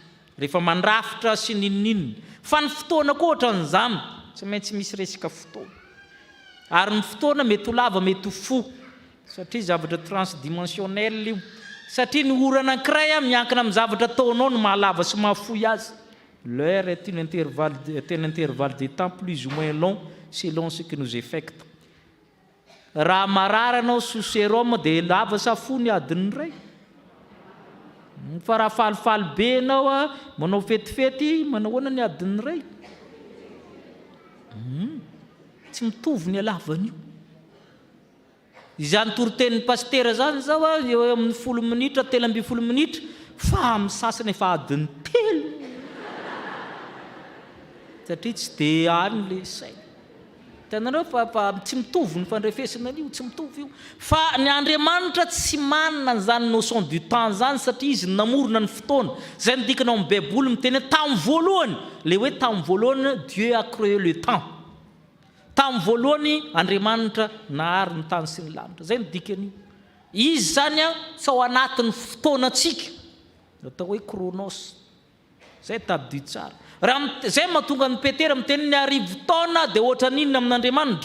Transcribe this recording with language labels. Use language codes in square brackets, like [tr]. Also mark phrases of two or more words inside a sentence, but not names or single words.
[mg] Rehefa mandrafitra sy ninninina. Fa ny fotoana koa ohatran'izany tsy maintsy misy resaka fotoana. Ary ny fotoana mety ho lava mety ho fo. Satria zavatra transdimensionnel io. Satria ny ora anankiray miankina amin'ny zavatra ataonao no mahalava sy mahafoy azy. [fr] L'heure est un intervalle de temps plus ou moins long selon ce que nous affecte. [mg] Raha marary anao [fr] sous sérum [mg] dia lava sa fo ny adiny iray. Fa raha falifaly be anao manao fetifety manao ahoana ny adiny iray. Tsy mitovy ny halavany io. Izany torotenin'ny pastera zany zao eo amin'ny 10 minitra 13 minitra fa amin'ny sasany efa adiny 3. Satria tsy dia any le saina. Hitanareo fa tsy mitovy ny fandrefesana io tsy mitovy io. Fa ny Andriamanitra tsy manana an'izany [fr] notion du temps [mg] zany satria izy namorona ny fotoana. Zay ny dikana amin'ny Baiboly miteny tamin'ny voalohany. Le hoe tamin'ny voalohany [fr] Dieu a créé le temps. [mg] tamin'ny voalohany Andriamanitra nahary ny tany sy ny lanitra. Zay ny dikany. Izy zany tsy ao anatin'ny fotoanantsika, atao hoe chronos. Zay tadidy tsara. Raha zay mahatonga ny Petera miteny ny arivo taona dia ohatra n'inona amin'Andriamanitra?